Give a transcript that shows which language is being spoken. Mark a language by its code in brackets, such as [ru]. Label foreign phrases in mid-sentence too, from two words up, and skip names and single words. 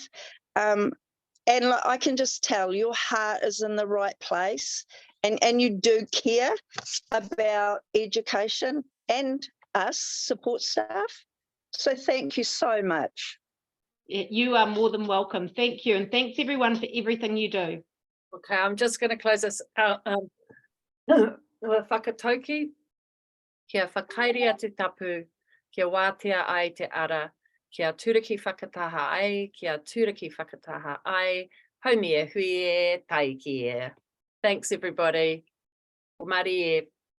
[en] And I can just tell your heart is in the right place, and you do care about education and us support staff. So thank you so much. You are more than welcome. Thank you. And thanks everyone for everything you do. Okay, I'm just going to close this out. [mi] Whakatauki, kia whakairia te tapu, kia wātea ai te ara, kia turaki whakataha ai, kia turaki whakataha ai, haumia hui e, taiki e. [en] Thanks everybody. [mi] O mari e.